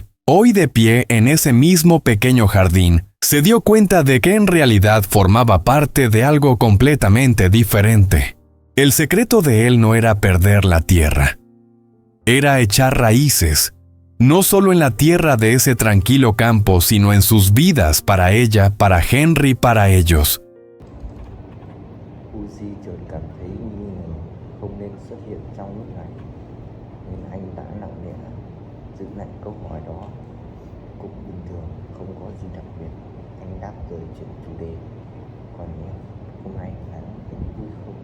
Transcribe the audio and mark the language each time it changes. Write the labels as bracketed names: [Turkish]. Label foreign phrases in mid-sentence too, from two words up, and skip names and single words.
[Spanish] Hoy, de pie en ese mismo pequeño jardín, se dio cuenta de que en realidad formaba parte de algo completamente diferente. El secreto de él no era perder la tierra. Era echar raíces, no solo en la tierra de ese tranquilo campo, sino en sus vidas, para ella, para Henry, para ellos. [Vietnamese] Uzi chợt cảm thấy nghi ngờ không nên xuất hiện trong lúc này, nên anh đã nặng nề giữ lại câu hỏi đó. Cũng bình thường, không có gì đặc biệt. Anh đáp lời chuyển chủ đề. Còn em, hôm nay anh thấy vui không?